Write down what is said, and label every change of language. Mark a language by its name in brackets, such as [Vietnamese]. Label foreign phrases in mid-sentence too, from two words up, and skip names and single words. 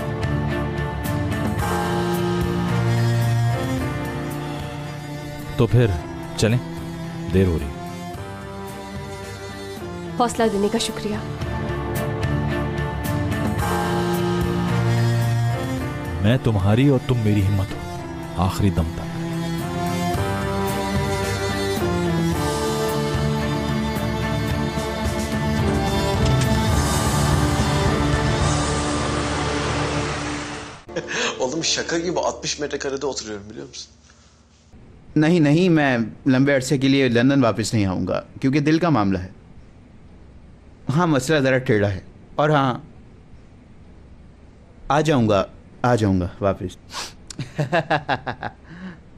[Hindi] तो फिर चलें, देर हो रही। हौसला देने का शुक्रिया। मैं तुम्हारी और तुम मेरी हिम्मत हो आखिरी दम तक। [Turkish] Oğlum şaka gibi 60 metrekarede oturuyorum biliyor musun? [Hindi] नहीं नहीं, मैं लंबे अरसे के लिए लंदन वापस नहीं आऊँगा, क्योंकि दिल का मामला है। हाँ, मसला ज़रा टेढ़ा है। और हाँ, आ जाऊँगा वापस।